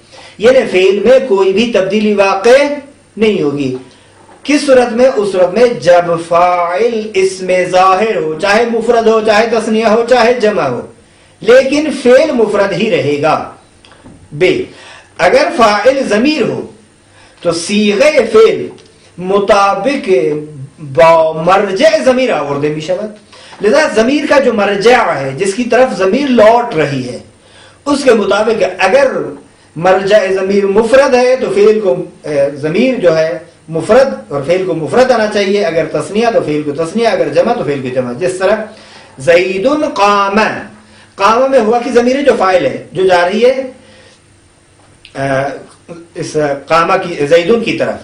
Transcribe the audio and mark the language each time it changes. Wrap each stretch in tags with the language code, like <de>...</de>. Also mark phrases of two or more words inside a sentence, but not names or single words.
<ur>یعنی فعل میں کوئی بھی تبدیلی واقع نہیں ہوگی. کس صورت میں؟ اس صورت میں جب فاعل اس میں ظاہر ہو، چاہے مفرد ہو، چاہے تثنیہ ہو، چاہے جمع ہو، لیکن فعل مفرد ہی رہے گا.</ur> <fa>اگر فاعل ضمیر ہو تو صیغہ فعل مطابق با مرجع ضمیر آورده می شود.</fa> <ur>لذا ضمیر کا جو مرجع ہے، جس کی طرف ضمیر لوٹ رہی ہے، اس کے مطابق اگر مرجع ضمیر مفرد ہے تو فعل کو ضمیر جو ہے مفرد، اور فعل کو مفرد آنا چاہیے. اگر تثنیہ تو فعل کو تثنیہ، اگر جمع تو فعل کو جمع. جس طرح</ur> <ar>زید قام،</ar> <ur>قام میں ہوا کی ضمیر جو فاعل ہے، جو جا رہی ہے اس قامہ کی، زیدون کی طرف.</ur>